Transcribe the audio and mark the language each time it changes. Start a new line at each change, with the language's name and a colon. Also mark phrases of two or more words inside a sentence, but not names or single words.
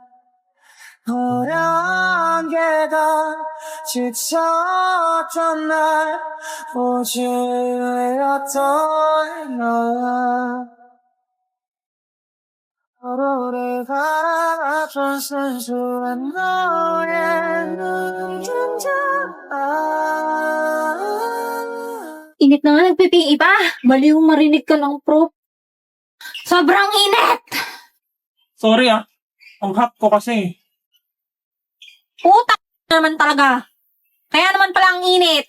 Korean: 어려운 게다 지쳤던 날 오지 않았던 너 서로를 바라봤던 순수한 너의 눈동자.
Filipino: Init na nga, nagpipi pa. Baliw marinig ka ng pro. Sobrang init! Sorry ah. Ang hot ko kasi. Puta naman talaga. Kaya naman pala ang init.